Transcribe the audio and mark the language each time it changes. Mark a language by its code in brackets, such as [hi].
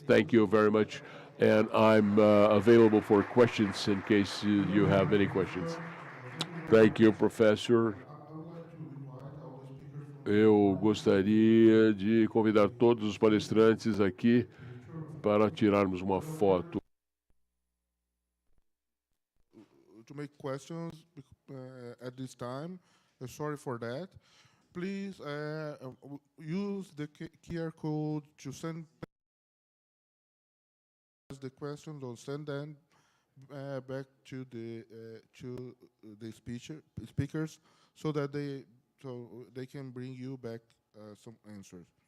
[en] Thank you very much, and I'm available for questions in case you have any questions. Thank you, Professor. I would like to invite all the speakers from [pt] Eu gostaria de convidar todos os palestrantes aqui para tirarmos uma foto. [en] to make questions at this time. Sorry for that. Please use the QR code to send the questions or send them back to the speakers so that they can bring you back some answers.